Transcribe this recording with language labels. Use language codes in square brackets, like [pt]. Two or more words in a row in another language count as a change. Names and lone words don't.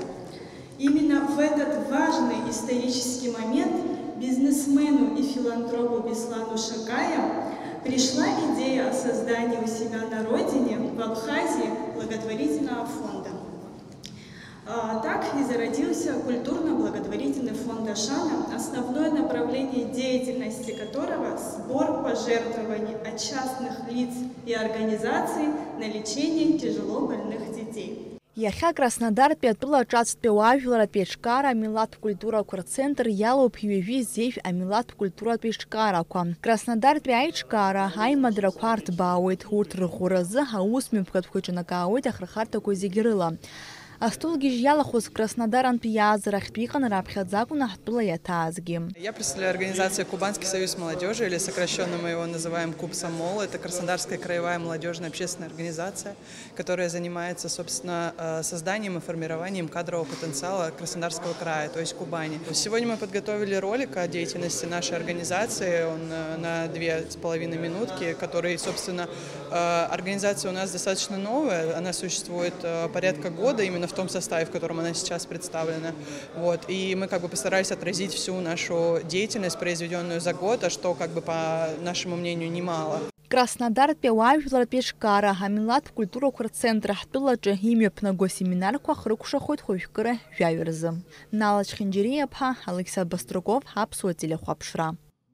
[ru] Именно в этот важный исторический момент бизнесмену и филантропу Беслану Шакаю пришла идея о создании у себя на родине, в Абхазии, благотворительного фонда. Так и зародился культурно-благотворительный фонд Ашана, основное направление деятельности которого – сбор пожертвований от частных лиц и организаций на лечение тяжелобольных детей. [ab] Иахьа Краснодартәи атәылаҿацтәи ауаажәларатә еиҿкаара амилаттә культурақәа рцентр иалоуп ҩажәи зежә амилаттә культуратә еиҿкаарақәа. Краснодартәи аиҿкаара аимадрақәа арҭбаауеит. Урҭ рыӷәӷәаразы аус мҩаԥгатәқәа иҿынакаауеит ахырхарҭақәа зегьы рыла. Астолгьежь иалахәыз Краснодарантәи иааз рахьтә иҟан раԥхьаӡа акәын ҳтәыла иаҭаазгьы. [ru] Я представляю организацию Кубанский союз молодежи, или сокращенно мы его называем Кубсомол. Это Краснодарская краевая молодежная общественная организация, которая занимается, собственно, созданием и формированием кадрового потенциала Краснодарского края, то есть Кубани. Сегодня мы подготовили ролик о деятельности нашей организации, он на 2,5 минутки, который, собственно, организация у нас достаточно новая, она существует порядка года, именно в том составе, в котором она сейчас представлена. Вот. И мы как бы постарались отразить всю нашу деятельность, произведенную за год, а что, как бы, по нашему мнению, немало. [ab] Краснодартәи ауаажәларатә еиҿкаара амилаттә культурақәа рцентр ҳтәылаҿы имҩаԥнаго семинарқәа хрыкәшахоит хәажәкыра жәаҩа рзы. Нала Чхинџьириаԥҳа, Александр Баструков, Аԥсуа телехәаԥшра.